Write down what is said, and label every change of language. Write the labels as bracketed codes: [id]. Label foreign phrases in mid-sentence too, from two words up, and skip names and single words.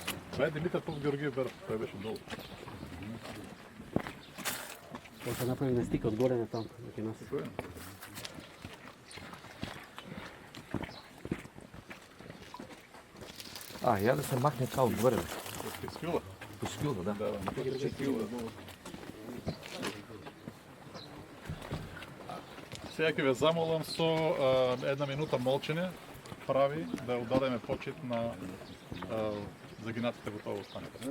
[bg] Това е Димитър Поп-Георгиев Беров, той беше долу. Той ще направи на стика отгоре на там, да ги носи. Я да се махне това отгоре. По скюла? По скюла, да. [mk] Сега ќе ве замолам со една минута молчење прави да одадеме почит на загинатите во тоа востание.